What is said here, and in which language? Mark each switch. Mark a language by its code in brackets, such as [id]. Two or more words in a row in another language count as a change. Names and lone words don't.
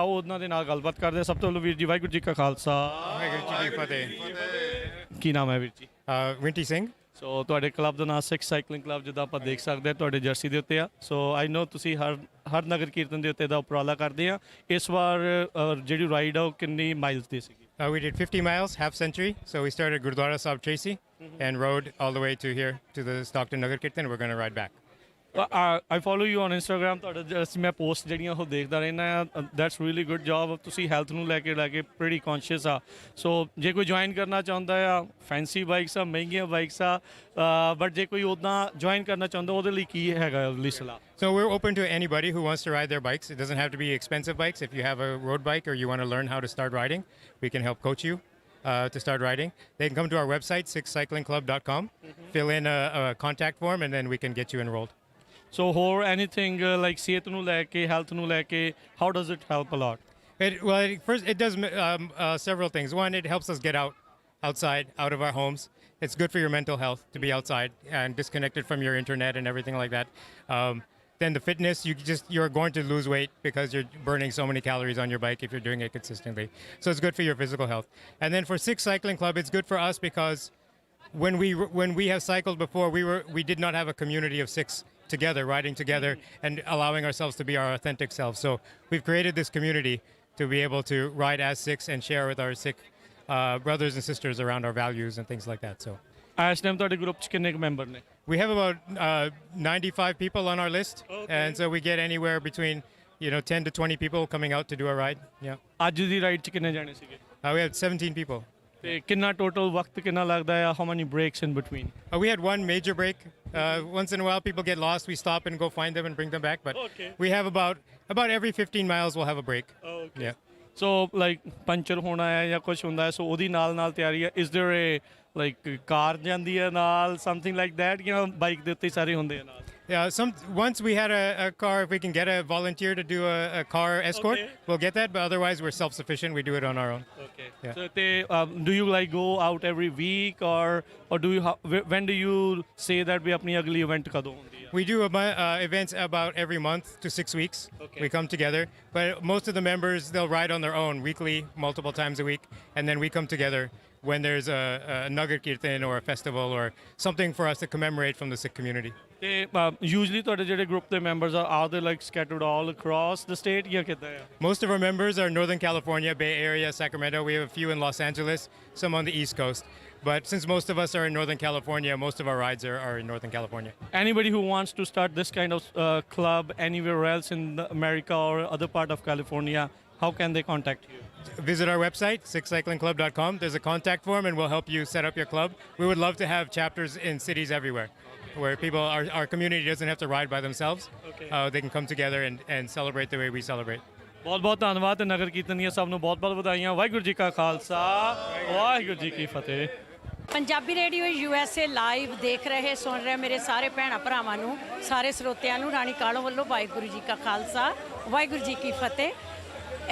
[pa] ਆਓ ਉਹਨਾਂ ਦੇ ਨਾਲ ਗੱਲਬਾਤ ਕਰਦੇ ਆ। ਸਭ ਤੋਂ ਪਹਿਲਾਂ ਵੀਰ ਜੀ ਵਾਹਿਗੁਰੂ ਜੀ ਕਾ ਖਾਲਸਾ, ਵਾਹਿਗੁਰੂ ਜੀ ਕੀ ਫਤਿਹ। ਕੀ ਨਾਮ ਹੈ ਵੀਰ ਜੀ? ਵਿੰਟੀ ਸਿੰਘ। ਸੋ ਤੁਹਾਡੇ ਕਲੱਬ ਦਾ ਨਾਮ ਸਿੱਖ ਸਾਈਕਲਿੰਗ ਕਲੱਬ ਜਿੱਦਾਂ ਆਪਾਂ ਦੇਖ ਸਕਦੇ ਹਾਂ ਤੁਹਾਡੇ ਜਰਸੀ ਦੇ ਉੱਤੇ ਆ। ਸੋ [en] I know [pa] ਤੁਸੀਂ ਹਰ ਨਗਰ ਕੀਰਤਨ ਦੇ ਉੱਤੇ ਦਾ ਉਪਰਾਲਾ ਕਰਦੇ ਆ। ਇਸ ਵਾਰ ਜਿਹੜੀ ਰਾਈਡ ਆ ਉਹ ਕਿੰਨੀ ਮਾਈਲਸ ਦੀ ਸੀਗੀ? [en] We did 50 miles, half century. So we started Gurdwara Sahib Tracy and rode all the way to here to the Stockton Nagar Kirtan. We're going to ride back. I follow you on Instagram. [pa] ਤੁਹਾਡਾ ਮੈਂ ਪੋਸਟ ਜਿਹੜੀਆਂ ਉਹ ਦੇਖਦਾ ਰਹਿੰਦਾ ਆ। [en] That's really good job. [pa] ਤੁਸੀਂ ਹੈਲਥ ਨੂੰ ਲੈ ਕੇ [en] pretty conscious [pa] ਆ। ਸੋ ਜੇ ਕੋਈ ਜੁਆਇਨ ਕਰਨਾ ਚਾਹੁੰਦਾ ਆ, [en] fancy bikes [pa] ਆ, ਮਹਿੰਗੀਆਂ ਬਾਈਕਸ ਆ, ਬਟ ਜੇ ਕੋਈ ਉੱਦਾਂ ਜੁਆਇਨ ਕਰਨਾ ਚਾਹੁੰਦਾ ਉਹਦੇ ਲਈ ਕੀ ਹੈਗਾ ਉਹਦੀ ਸਲਾਹ? [en] So we're open to anybody who wants to ride their bikes. It doesn't have to be expensive bikes. If you have a road bike or you want to learn how to start riding, we can help coach you to start riding. They can come to our website, sikhcyclingclub.com, fill in a contact form, and then we can get you enrolled. [pa] So ਹੋਰ [en] anything like [pa] ਸਿਹਤ ਨੂੰ ਲੈ ਕੇ, health ਨੂੰ ਲੈ ਕੇ, [en] how does it help a lot? First, it does several things. One, it helps us get outside, out of our homes. It's good for your mental health to be outside and disconnected from your internet and everything like that. Then the fitness, you're going to lose weight because you're burning so many calories on your bike if you're doing it consistently. So it's good for your physical health. And then for Sikh Cycling Club, it's good for us because when we have cycled before, we did not have a community of Sikhs together, riding together and allowing ourselves to be our authentic selves. So we've created this community to be able to ride as Sikhs and share with our Sikh brothers and sisters around our values and things like that. So [pa] ਇਸ ਟਾਈਮ ਤੁਹਾਡੇ ਗਰੁੱਪ 'ਚ ਕਿੰਨੇ ਕੁ ਮੈਂਬਰ ਨੇ? [en] we have about 95 people on our list. Okay. And so we get anywhere between 10 to 20 people coming out to do a ride. Yeah. [pa] ਅੱਜ ਦੀ ਰਾਈਡ 'ਚ ਕਿੰਨੇ ਜਾਣੇ ਸੀਗੇ? [en] We had 17 people. [pa] ਤੇ ਕਿੰਨਾ ਟੋਟਲ ਵਕਤ ਕਿੰਨਾ ਲੱਗਦਾ ਆ? [en] How many breaks in between? We had one major break. Once in a while people get lost, we stop and go find them and bring them back, but we have about every 15 miles we'll have a break. Okay. Yeah. So like [pa] ਪੰਚਰ ਹੋਣਾ ਹੈ ਜਾਂ ਕੁਝ ਹੁੰਦਾ ਹੈ, ਸੋ ਉਹਦੀ ਨਾਲ ਤਿਆਰੀ ਹੈ? [en] Is there a like [pa] ਕਾਰ ਜਾਂਦੀ ਹੈ ਨਾਲ, [en] something like that, [pa] ਜਾਂ ਬਾਈਕ ਦੇ ਉੱਤੇ ਸਾਰੇ ਹੁੰਦੇ ਆ ਨਾਲ? [en] Once we had a car, if we can get a volunteer to do a car escort, we'll get that. But otherwise, we're self-sufficient. We do it on our own. Okay. Yeah. So do you like go out every week or do you when do you say that we [pa] ਆਪਣੀ ਅਗਲੀ [en] event [pa] ਕਦੋਂ ਹੁੰਦੀ ਹੈ? [en] We do events about every month to 6 weeks. Okay. We come together, but most of the members, they'll ride on their own weekly, multiple times a week, and then we come together when there's a Nagar Kirtan or a festival or something for us to commemorate from the Sikh community. Usually [pa] ਤੁਹਾਡੇ ਜਿਹੜੇ [en] group ਦੇ members are they like scattered all across the state [pa] ਜਾਂ ਕਿੱਦਾਂ ਆ? [en] Most of our members are Northern California, Bay Area, Sacramento. We have a few in Los Angeles, some on the East Coast. But since most of us are in Northern California, most of our rides are in Northern California. Anybody who wants to start this kind of club anywhere else in America or other part of California, how can they contact you? Visit our website, sikhcyclingclub.com. There's a contact form, and we'll help you set up your club. We would love to have chapters in cities everywhere, where people, our community doesn't have to ride by themselves. Okay. They can come together and celebrate the way we celebrate. [pa] ਬਹੁਤ ਬਹੁਤ ਧੰਨਵਾਦ ਤੇ ਨਗਰ ਕੀਰਤਨੀਆਂ ਸਭ ਨੂੰ ਬਹੁਤ ਬਹੁਤ ਵਧਾਈਆਂ। ਵਾਹਿਗੁਰੂ ਜੀ ਕਾ ਖਾਲਸਾ ਵਾਹਿਗੁਰੂ ਜੀ ਕੀ ਫਤਿਹ। ਪੰਜਾਬੀ ਰੇਡੀਓ USA ਲਾਈਵ ਦੇਖ ਰਹੇ ਸੁਣ ਰਹੇ ਮੇਰੇ ਸਾਰੇ ਭੈਣਾਂ ਭਰਾਵਾਂ ਨੂੰ, ਸਾਰੇ ਸਰੋਤਿਆਂ ਨੂੰ ਰਾਣੀ ਕਾਲੋਂ ਵੱਲੋਂ ਵਾਹਿਗੁਰੂ ਜੀ ਕਾ ਖਾਲਸਾ ਵਾਹਿਗੁਰੂ ਜੀ ਕੀ ਫਤਿਹ।